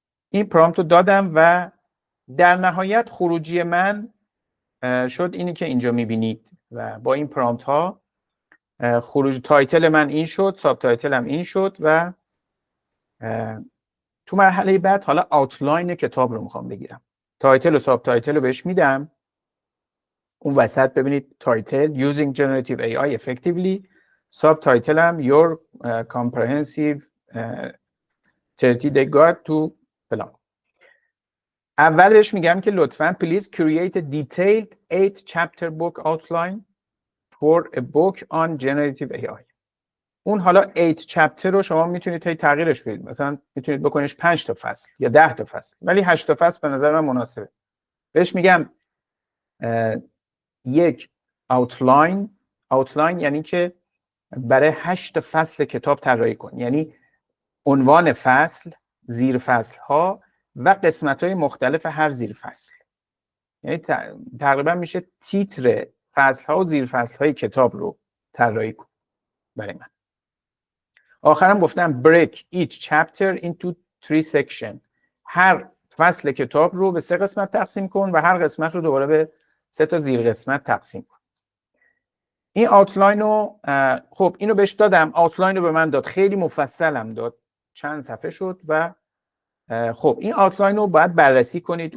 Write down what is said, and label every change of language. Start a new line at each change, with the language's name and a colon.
Persian: این پرامپت رو دادم و در نهایت خروجی من شد اینی که اینجا می‌بینید و با این پرامپت ها خروج تایتل من این شد، ساب تایتل هم این شد و تو مرحله بعد حالا آوتلاین کتاب رو میخوام بگیرم. تایتل و ساب تایتل رو بهش میدم. اون وسط ببینید تایتل Using Generative AI Effectively، ساب تایتل هم Your Comprehensive 30-Day Guide to فلان. اول بهش میگم که لطفاً
English: please create a detailed 8 chapter book outline for a book on generative AI.
Persian: اون حالا 8 chapter رو شما میتونید تغییرش بدید، مثلا میتونید بکنیش 5 تا فصل یا 10 تا فصل، ولی 8 تا فصل به نظر من مناسبه. بهش میگم یک outline یعنی که برای 8 فصل کتاب طراحی کن، یعنی عنوان فصل، زیر فصل ها و قسمت های مختلف هر زیر فصل، یعنی تقریبا میشه تیتر فصل ها و زیر فصل های کتاب رو طراحی کن برای من. آخرم گفتم
English: break each chapter into 3 section.
Persian: هر فصل کتاب رو به 3 قسمت تقسیم کن و هر قسمت رو دوباره به 3 تا زیر قسمت تقسیم کن. این آوتلاین رو خب اینو بهش دادم، آوتلاین رو به من داد، خیلی مفصلم داد، چند صفحه شد و خب این آوتلاین رو باید بررسی کنید.